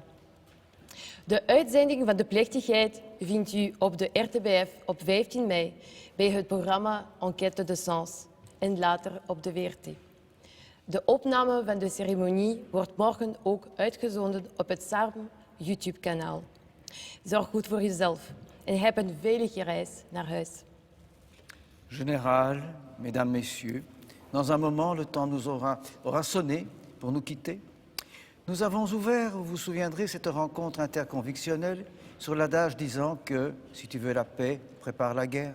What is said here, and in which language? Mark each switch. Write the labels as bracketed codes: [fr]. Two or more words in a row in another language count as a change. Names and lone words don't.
[nl] De uitzending van de plechtigheid vindt u op de RTBF op 15 mei bij het programma Enquête de Sens en later op de VRT. De opname van de ceremonie wordt morgen ook uitgezonden op het SARM YouTube-kanaal. Zorg goed voor jezelf en heb een veilige reis naar huis. [fr] Général, Mesdames, Messieurs, dans un moment, le temps nous aura sonné pour nous quitter. Nous avons ouvert, vous vous souviendrez, cette rencontre interconvictionnelle sur l'adage disant que si tu veux la paix, prépare la guerre.